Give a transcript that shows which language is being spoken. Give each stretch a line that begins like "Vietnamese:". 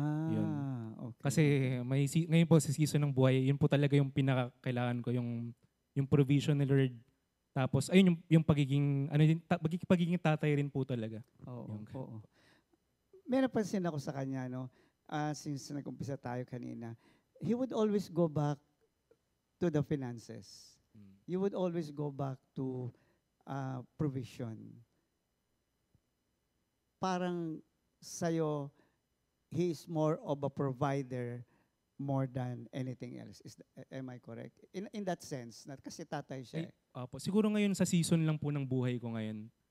Filipino: Yun. Okay. Kasi ngayon po sa season ng buhay, yun po talaga yung pinakakailangan ko, yung provision ni Lord. Tapos, ayun yung pagiging, pagiging tatay rin po talaga. Oo, Yung- oo. May napansin ako sa kanya, no?
English: Since
Filipino: nag-umpisa tayo kanina,
English: he would always go back to the finances. He would always go back to provision.
Filipino: Parang sa'yo,
English: he is more of a provider more than anything else. Am I correct? In that sense,
Filipino: kasi tatay siya. Ay, Apo. Siguro ngayon sa season lang po ng buhay ko ngayon.